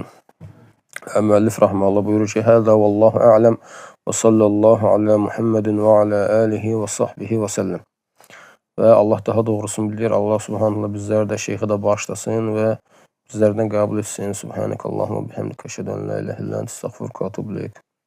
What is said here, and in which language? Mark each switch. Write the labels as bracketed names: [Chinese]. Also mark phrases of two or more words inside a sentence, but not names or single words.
[Azerbaijani] Müəllif rahmanallah buyurur ki, [Arabic] هذا والله أعلم وصلى الله على محمد وعلى آله وصحبه وسلم. [Azerbaijani] Və Allah daha doğrusunu bilir. Allah subhanahu bizləri də, şeyxi də bağışlasın və bizlərdən qəbul etsin. [Arabic] سبحانك اللهم وبحمدك أشهد أن لا إله إلا أنت أستغفرك وأتوب إليك.